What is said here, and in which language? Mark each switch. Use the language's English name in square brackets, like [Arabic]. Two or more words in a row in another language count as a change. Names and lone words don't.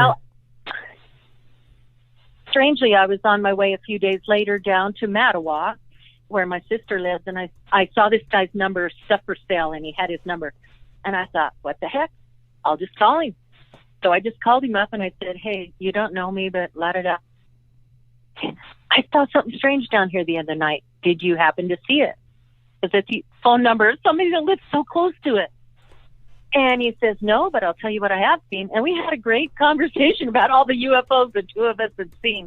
[English] Well, strangely, I was on my way a few days later down to Mattawa, where my sister lives, and I saw this guy's number stuff for sale, and he had his number. And I thought, what the heck? I'll just call him. So I just called him up, and I said, hey, you don't know me, but la-da-da. I saw something strange down here the other night. Did you happen to see it? Because it's the phone number of somebody that lives so close to it. And he says, no, but I'll tell you what I have seen. And we had a great conversation about all the UFOs the two of us had seen.